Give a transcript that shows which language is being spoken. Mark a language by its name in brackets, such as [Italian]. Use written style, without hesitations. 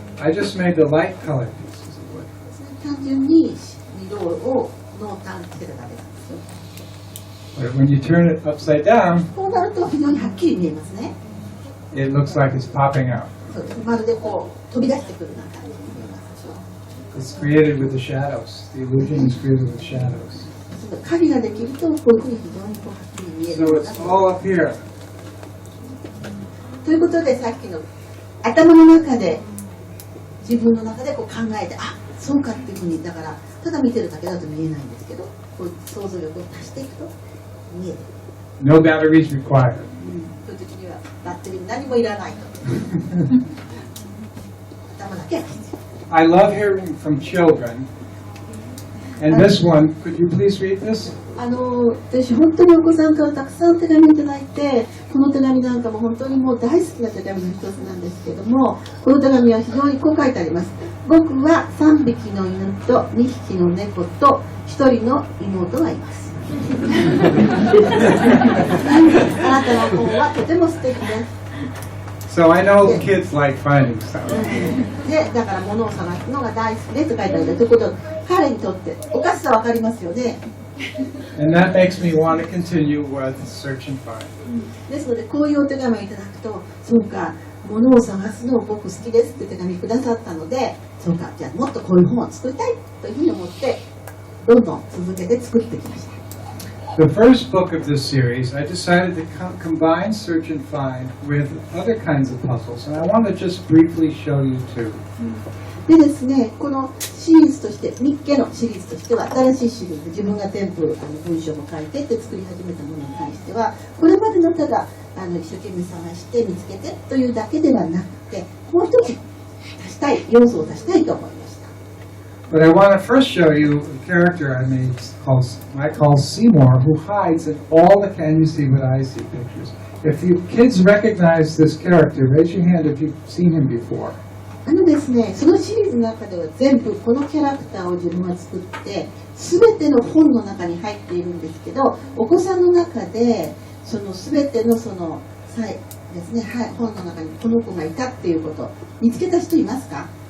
[English] I just made the light colored pieces of wood. [Japanese] 単純に色を濃淡つけただけなんですよ。 [English] But when you turn it upside down, [Japanese] こうなると非常にはっきり見えますね。 [English] it looks like it's popping out. [Japanese] そうです。まるでこう飛び出してくるような感じに見えますでしょ。 [English] It's created with the shadows. The illusion is created with shadows. [Japanese] 影ができるとこういうふうに非常にこうはっきり見える [English] So [Japanese] よう [English] it's [Japanese] な [English] all up here. [Japanese] ということでさっきの頭の中で自分の中でこう考えてあそうかっていうふうにだからただ見てるだけだと見えないんですけどこう想像力を足していくと見える、 [English] No batteries required. [Japanese] そういう時にはバッテリー何もいらないと頭だけが必要 [English] I love hearing from children. And this one, could you please read this? [Japanese] 私本当にお子さんからたくさん手紙をいただいてこの手紙なんかも本当にもう大好きな手紙の一つなんですけどもこの手紙は非常にこう書いてあります僕は3匹の犬と2匹の猫と1人の妹がいますあなたの本はとても素敵です [English] So I know kids like finding stuff. [Japanese] でだから物を探すのが大好きでと書いてあるということ彼にとっておかしさわかりますよね [English] And that makes me want to continue with search and find. [Japanese] ですのでこういうお手紙をいただくとそうか物を探すのを僕好きですって手紙くださったのでそうかじゃあもっとこういう本を作りたいというふうに思ってどんどん続けて作ってきました [English] The first book of this series, I decided to combine search and find with other kinds of puzzles. And I want to just briefly show you two. [Japanese] でですね、このシリーズとして、日記のシリーズとしては、新しいシリーズ、自分が全部文章も書いてって作り始めたものに関しては、これまでのただ一生懸命探して見つけてというだけではなくて、もう一つ足したい、要素を足したいと思いました。 [English] But I want to first show you a character I made I call Seymour, who hides in all the Can You See What I See pictures. If you kids recognize this character, raise your hand if you've seen him before. [Japanese] ですね、そのシリーズの中では全部このキャラクターを自分が作って全ての本の中に入っているんですけどお子さんの中でその全てのその際ですね、はい、本の中にこの子がいたっていうこと見つけた人いますか